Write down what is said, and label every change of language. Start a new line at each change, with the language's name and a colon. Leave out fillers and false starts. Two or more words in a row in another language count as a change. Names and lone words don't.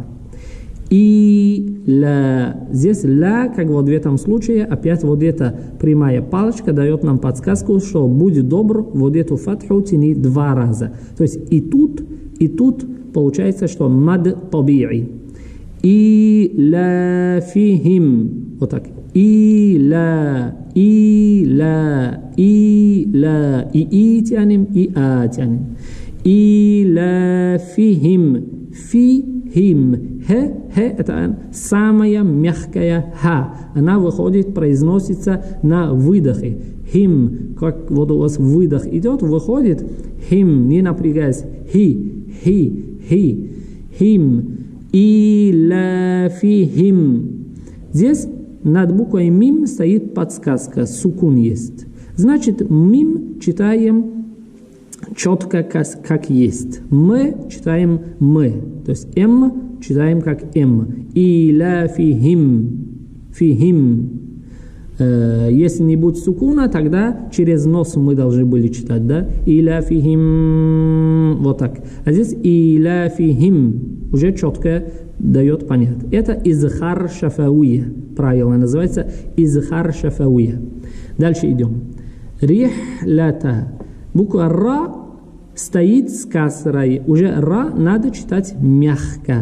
Arabic: إي لا.
Russian: Здесь ла, как вот в этом случае, опять вот эта прямая палочка дает нам подсказку, что будь добр, вот эту фатху тяни 2 раза. То есть и тут получается, что
Arabic: مد طبيعي. إي لافهم.
Russian: Вот так. И ла. И тянем, и а тянем.
Arabic: إي لافهم. فهم.
Russian: Х это самая мягкая ха. Она выходит, произносится на выдохе. Хим, как вот у вас выдох идет, выходит. Хим, не напрягаясь.
Arabic: هِ. هِم. إيلافهم.
Russian: Здесь над буквой мим стоит подсказка. Сукун есть. Значит, мим читаем четко, как есть. Мы читаем мы. То есть м читаем как м.
Arabic: إيلافهم.
Russian: Если не будет сукуна, тогда через нос мы должны были читать, да?
Arabic: إيلافهم.
Russian: Вот так. А здесь
Arabic: إيلافهم.
Russian: Уже четко дает понять. Это
Arabic: إظهار شفوي.
Russian: Правило называется
Arabic: إظهار شفوي.
Russian: Дальше идем. Рихлята. Буква ра стоит с касрой. Уже ра надо читать мягко.